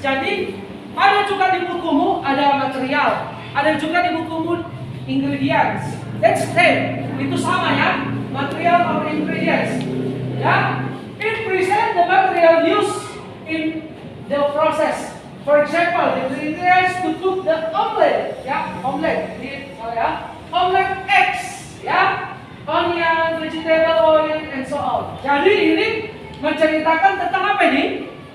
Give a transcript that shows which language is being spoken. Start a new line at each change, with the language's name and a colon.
Indonesian: Jadi ada juga di bukumu ada material, ada juga di bukumu ingredients.
English: That's same.
Indonesian: Itu sama ya,
English: material or ingredients. Ya, it present the material used in the process. For example, the ingredients to cook the omelette. Ya, omelette. Omelette eggs. Ya, onion, vegetable oil, and so on.
Indonesian: Jadi ini menceritakan tentang apa ini?